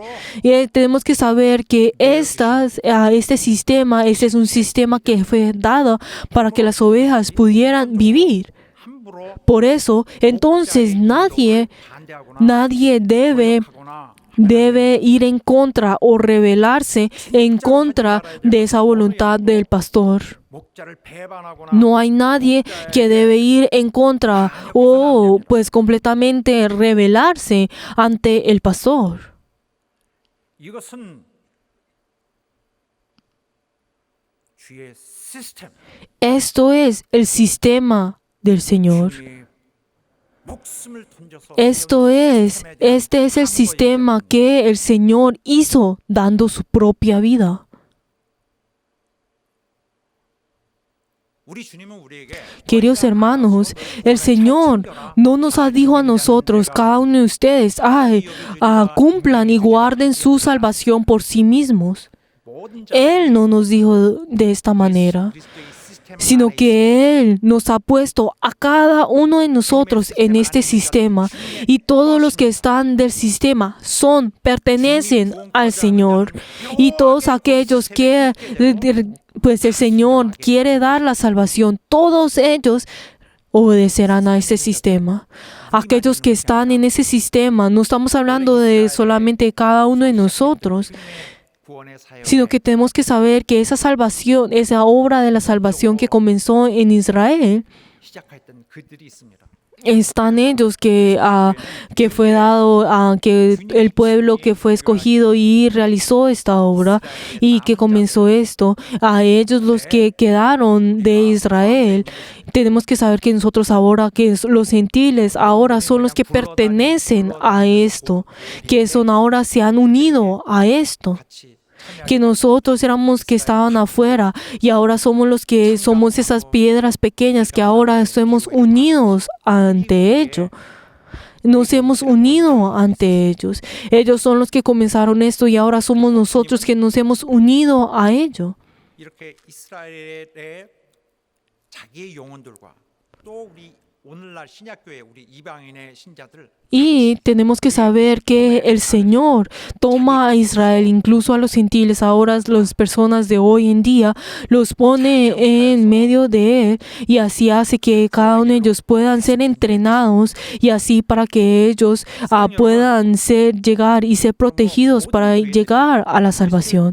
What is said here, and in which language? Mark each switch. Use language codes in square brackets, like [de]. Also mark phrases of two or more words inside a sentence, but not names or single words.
[es] Y tenemos que saber que este sistema, este es un sistema que fue dado para que las ovejas pudieran vivir. Por eso, entonces nadie debe ir en contra o rebelarse en contra de esa voluntad del pastor. [ko] 목자를 배반하거나 [es] No hay nadie que debe ir en contra o pues completamente rebelarse ante el pastor. [ko] 이것은 주의 시스템, [es] Esto es el sistema del Señor. [ko] 주의 목숨을 던져서 [es] Este es el sistema que el Señor hizo dando su propia vida. [ko] 우리 주님은 우리에게 [es] Queridos hermanos, el Señor no nos ha dicho a nosotros, cada uno de ustedes, cumplan y guarden su salvación por sí mismos. [ko] 모든 [es] Él no nos dijo de esta manera, sino que Él nos ha puesto a cada uno de nosotros en este sistema, y todos los que están del sistema pertenecen al Señor, y todos aquellos que pues el Señor quiere dar la salvación, todos ellos obedecerán a ese sistema. Aquellos que están en ese sistema, no estamos hablando de solamente cada uno de nosotros, [ko] 구원의 사역에 [es] sino que tenemos que saber que esa salvación, esa obra de la salvación que comenzó en Israel, [ko] 시작했던 그들이 있습니다. [es] están ellos que fue dado, que el pueblo que fue escogido y realizó esta obra y que comenzó esto, a ellos los que quedaron de Israel. Tenemos que saber que nosotros ahora, que los gentiles ahora son los que pertenecen a esto, que ahora se han unido a esto. Que nosotros éramos que estaban afuera y ahora somos los que somos esas piedras pequeñas que ahora estamos unidos ante ellos. Nos hemos unido ante ellos. Ellos son los que comenzaron esto y ahora somos nosotros que nos hemos unido a ello. [ko] 이렇게 이스라엘의 자기의 영혼들과 또 우리 오늘날 신약교회 우리 이방인의 신자들 [es] Y tenemos que saber que el Señor toma a Israel, incluso a los gentiles, ahora las personas de hoy en día, los pone en medio de Él, y así hace que cada uno de ellos puedan ser entrenados, y así para que ellos puedan llegar y ser protegidos para llegar a la salvación.